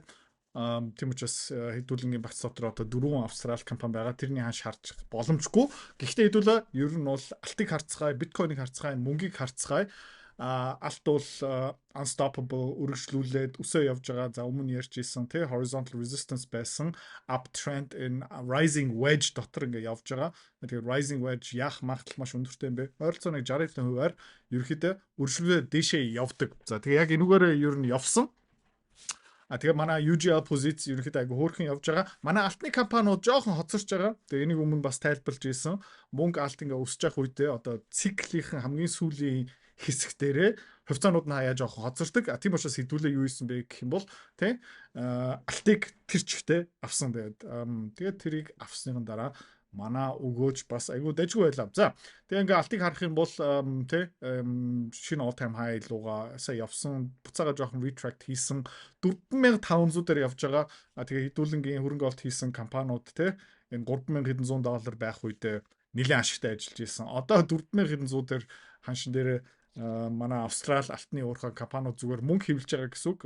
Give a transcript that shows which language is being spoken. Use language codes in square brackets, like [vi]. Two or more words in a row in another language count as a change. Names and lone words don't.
[mn] Тийм учраас хэдүүлэнгийн багц дотор одоо 4 Австрали компани байгаа. Тэрний ханш харж боломжгүй. Гэхдээ хэдүүлээ ер нь бол алтыг харцгаая, биткойныг харцгаая, мөнгийг харцгаая. Алт бол unstoppable үргэлжлүүлээд өсөө явж байгаа. За өмнө ярьжсэн тий [en] horizontal resistance [mn] байсан [en] uptrend in rising wedge [mn] дотор ингээ явж байгаа. Тэгэхээр [en] rising wedge [mn] яах магадлал маш өндөртэй юм бэ? Ойролцоогоо 60%-аар ерөөхдөө үргэлжлүүлээд дээшээ явдаг. За тэгээ яг энүүгээр ер нь явсан. Тэгээ манай UGL позиц ерөнхийдөө айгу хөөрхөн явж байгаа. Манай алтны компаниуд жоохон хоцорч байгаа. Тэгээ энийг өмнө бас тайлбарлаж ийсэн. Мөнгө алт ингээ өсөж явах үедээ одоо циклийн хамгийн сүүлийн хэсэг дээрээ хувьцаанууд нь хаяа жоохон хоцордог. Тийм учраас хэдүүлээ юу ийсэн бэ гэх юм бол тий алтыг тэр чигтээ авсан. Тэгээд тэрийг авсныхан дараа манай өгөөж бас айгүй дайггүй байлаа. За тэгээ ингээ алтыг харах юм бол тий шинэ [en] all time high [mn] луга сая явсан. Буцаага жоохон retract хийсэн 4500 дээр явж байгаа. Тэгээ хэдүүлэнгийн хөрөнгө оолт хийсэн компаниуд тий энэ $3,100 байх үедээ нэлээд ашигтай ажиллаж исэн. Одоо $4,100 дээр ханшин дээр манай Австрали алтны уурхай компаниуд зүгээр мөнгө хэвлэж байгаа гэсэн үг.